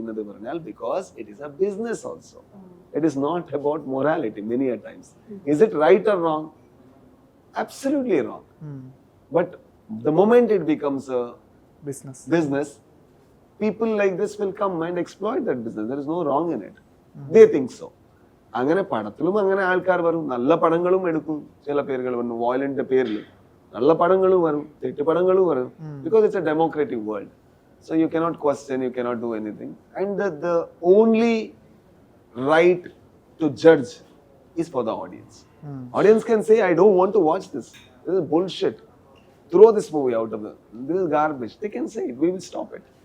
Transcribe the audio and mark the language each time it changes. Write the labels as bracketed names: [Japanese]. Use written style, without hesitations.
[Malayalam] പറഞ്ഞാൽ [English] because it is a business also. It is not about morality many a times. Is it right or wrong? Absolutely wrong. But the moment it becomes a business, people like this will come and exploit that business. There is no wrong in it. They think so. [Malayalam] അങ്ങനെ പടത്തിലും അങ്ങനെ ആൾക്കാർ വരും. നല്ല പടങ്ങളും എടുക്കും. ചില പേരുകൾ വന്നു വയലന്റ് പേരിൽ നല്ല പടങ്ങളും വരും, തെറ്റ് പടങ്ങളും വരും. [English] Because it's a democratic world. So you cannot question, you cannot do anything. And the only right to judge is for the audience. Audience can say, I don't want to watch this. This is bullshit. Throw this movie out of this is garbage. They can say it. We will stop it.